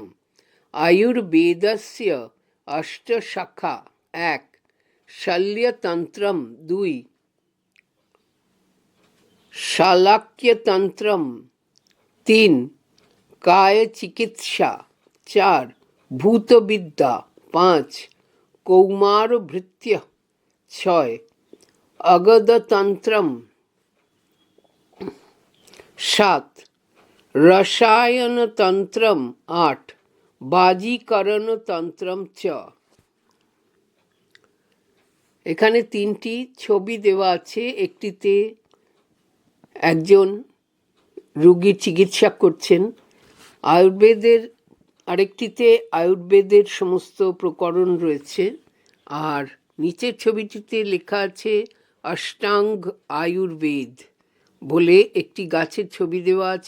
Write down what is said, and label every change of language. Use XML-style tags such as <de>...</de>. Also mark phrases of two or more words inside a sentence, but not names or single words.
<sa>आयुर्वेदस्य अष्टशाखा 1 शल्यतन्त्रं 2 शालाक्यतंत्रम 3 काय चिकित्सा 4 भूतविद्या 5 कौमार भृत्य 6 अगधतंत्रम 7 रसायन तंत्रम 8 बाजीकरण तंत्रम च।</sa> <bn>এখানে তিনটি ছবি দেওয়া আছে। একটিতে একজন রোগীর চিকিৎসা করছেন আয়ুর্বেদের, আরেকটিতে আয়ুর্বেদের সমস্ত প্রকরণ রয়েছে, আর নিচের ছবিটিতে লেখা আছে অষ্টাঙ্গ আয়ুর্বেদ বলে একটি গাছের ছবি দেওয়া আছে।</bn>